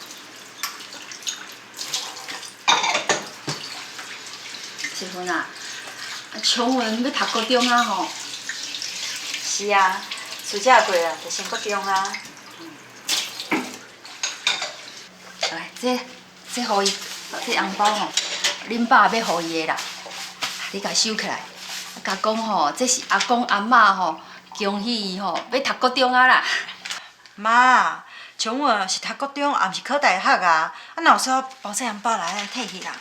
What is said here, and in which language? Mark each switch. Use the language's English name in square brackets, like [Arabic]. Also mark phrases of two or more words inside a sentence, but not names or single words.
[Min Nan Chinese] 水云啊，琼文要读高中啊吼。是啊，暑假过啊，就先国中啊。来，这互伊，这红包吼，恁爸要互伊的啦，你甲收起来，甲讲吼，这是阿公阿嬷吼。恭喜伊吼，要读高中啊啦！妈，像我是读高中，也毋是考大学啊，哪有说包这红包来摕去啦？